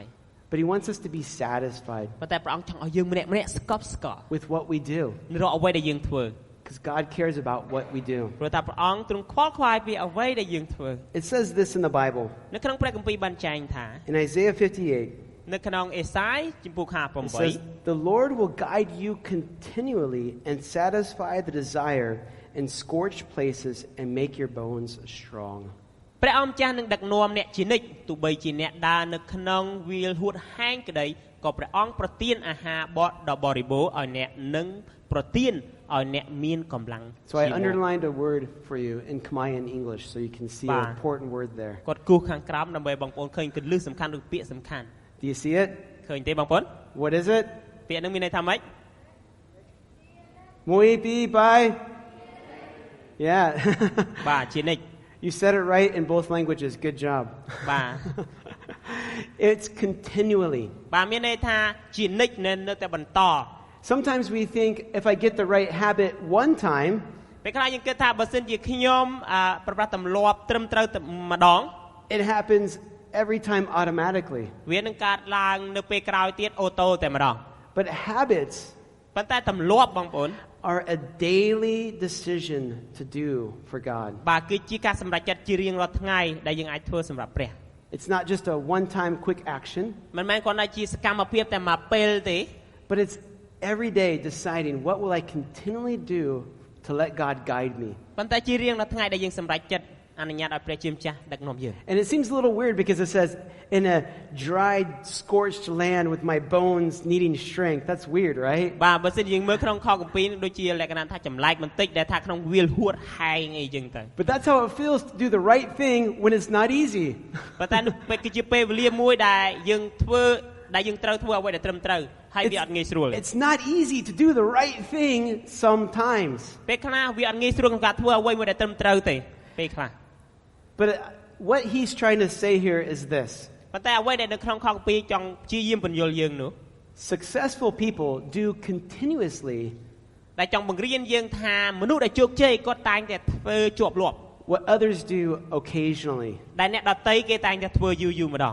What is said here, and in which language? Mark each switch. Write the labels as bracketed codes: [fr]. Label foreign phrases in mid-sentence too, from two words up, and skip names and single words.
[en] But He wants us to be satisfied [km] ប៉ុន្តែព្រះអង្គចង់ឲ្យយើងម្នាក់ៗស្កប់ស្កល់ [en] with what we do. [km] នៅរាល់អ្វីដែលយើងធ្វើ [en] Because God cares about what we do. [km] ព្រោះតែព្រះអង្គទ្រង់ខ្វល់ខ្វាយពីអ្វីដែលយើងធ្វើ [en] It says this in the Bible. [km] នៅក្នុងព្រះគម្ពីរបានចែងថា [en] In Isaiah 58, [km] នៅក្នុងអេសាយជំពូក [en] it says, The Lord will guide you continually and satisfy the desire in scorched places and make your bones strong. [km] ព្រះអង្គម្ចាស់នឹងដឹកនាំអ្នកជានិច្ចទោះបីជាអ្នកដើរនៅក្នុងវាលហួតហែងក្តីក៏ព្រះអង្គប្រទានអាហារបត់ដ៏បរិបូរណ៍ឲ្យអ្នកនឹងប្រទានឲ្យអ្នកមានកម្លាំង [en] So I underlined a word for you in Khmer and English so you can see an important word there. [km] គាត់គូសខាងក្រោមដើម្បីបងប្អូនឃើញគន្លឹះសំខាន់ឬពាក្យសំខាន់ [en] Do you see it? [km] ឃើញទេបងប្អូន [en] What is it? [km] ពាក្យហ្នឹងមានន័យថាម៉េច Muy bi bye. Yeah. បាទជានិច្ច [en] You said it right in both languages. Good job. [km] បាទ [en] It's continually. [km] បាទមានន័យថាជានិច្ចនៅតែបន្ត [en] Sometimes we think if I get the right habit one time, [km] ពេលខ្លះយើងគិតថាបើសិនជាខ្ញុំប្រព្រឹត្តទម្លាប់ត្រឹមត្រូវតែម្ដង [en] it happens every time automatically. [km] វានឹងកើតឡើងនៅពេលក្រោយទៀតអូតូតែម្ដង [en] But habits [km] ប៉ុន្តែទម្លាប់បងប្អូន [en] are a daily decision to do for God. [km] បាទគឺជាការសម្រេចចិត្តជារៀងរាល់ថ្ងៃដែលយើងអាចធ្វើសម្រាប់ព្រះ [en] It's not just a one-time quick action, [km] មិនមែនគ្រាន់តែជាសកម្មភាពតែមួយពេលទេ [en] but it's every day deciding what will I continually do to let God guide me. [km] ប៉ុន្តែជារៀងរាល់ថ្ងៃដែលយើងសម្រេចចិត្តអនុញ្ញាតឲ្យព្រះជាម្ចាស់ដឹកនាំយើង [en] And it seems a little weird because it says, in a dried, scorched land with my bones needing strength. That's weird, right? [km] បាទបើសិនយើងមើលក្នុងខគម្ពីរដូចជាលក្ខណៈថាចម្លែកបន្តិចដែលថាក្នុងវាលហួតហែងអីចឹងទៅ [en] But that's how it feels to do the right thing when it's not easy. [km] ប៉ុន្តែនោះគឺជាពេលវេលាមួយដែលយើងត្រូវធ្វើអ្វីដែលត្រឹមត្រូវហើយវាអត់ងាយស្រួល [en] It's not easy to do the right thing sometimes. [km] ពេលខ្លះវាអត់ងាយស្រួលក្នុងការធ្វើអ្វីមួយដែលត្រឹមត្រូវទេពេលខ្លះ [en] But what he's trying to say here is this. [km] ប៉ុន្តែអ្វីដែលនៅក្នុងខគម្ពីរចង់ព្យាយាមបញ្យល់យើងនោះ [en] Successful people do continuously [km] ដែលចង់បង្រៀនយើងថាមនុស្សដែលជោគជ័យគាត់តែងតែធ្វើជាប់លាប់ [en] what others do occasionally. [km] ដែលអ្នកដទៃគេតែងតែធ្វើយូរម្ដង